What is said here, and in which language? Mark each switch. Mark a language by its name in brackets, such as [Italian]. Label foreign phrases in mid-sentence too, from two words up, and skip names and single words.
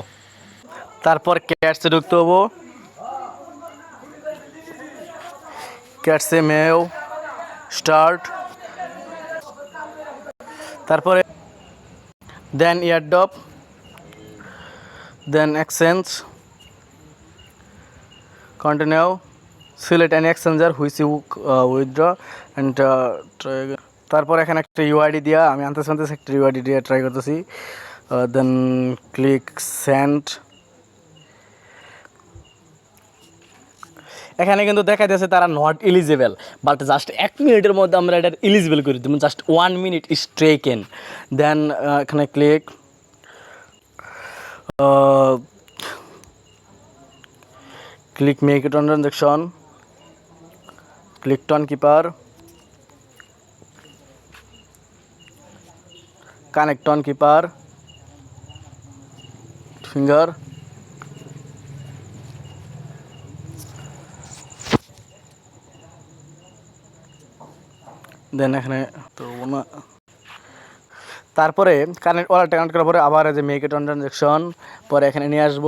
[Bangla] তারপর ক্যাটসে ঢুকতে হবো, ক্যাটসে [English] meow start, [Bangla] তারপরে [English] then airdrop, then exchange, continue, select any exchanger which you withdraw and try again. [Bangla] তারপর এখানে একটা ইউআইডি দিয়া আমি আনতে একটা ইউআইডি দিয়ে ট্রাই করতেছি, [English] then click send. [Bangla] এখানে কিন্তু দেখা যাচ্ছে তারা [English] not eligible, but just [Bangla] 1 মিনিটের মধ্যে আমরা এটা এলিজিবল করে দেবো, [English] just 1 minute is taken. দেন এখানে ক্লিক click make a transaction, click ton keeper, connect ton keeper, finger, [Bangla] দেন এখানে তো না, তারপরে [English] connect wallet [Bangla] কানেক্ট করার পরে আবার এই যে [English] make a transaction, [Bangla] পরে এখানে নিয়ে আসবো।